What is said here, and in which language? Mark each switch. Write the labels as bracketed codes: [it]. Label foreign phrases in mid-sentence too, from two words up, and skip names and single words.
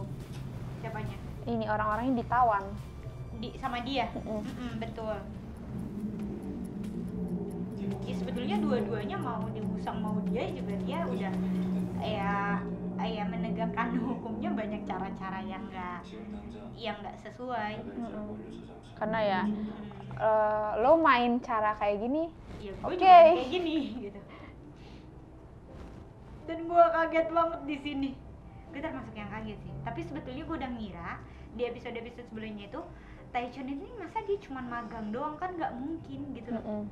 [id] Siapanya? Ini orang-orang yang ditawan. Sama dia. Betul. Ya sebetulnya dua-duanya mau digusang mau dia juga, dia udah ya menegakkan hukumnya banyak cara-cara yang [ko] 지금 당장 [id] sesuai. [ko] 다들 잘 올려서 잠시 [id] Karena ya lo main cara kayak gini, Ya gue Oke. juga kayak gini gitu. Dan gue kaget banget di sini. Gue termasuk yang kaget sih. Tapi sebetulnya gue udah ngira di episode-episode sebelumnya itu Taechan ini masa dia cuma magang doang, kan nggak mungkin gitu loh.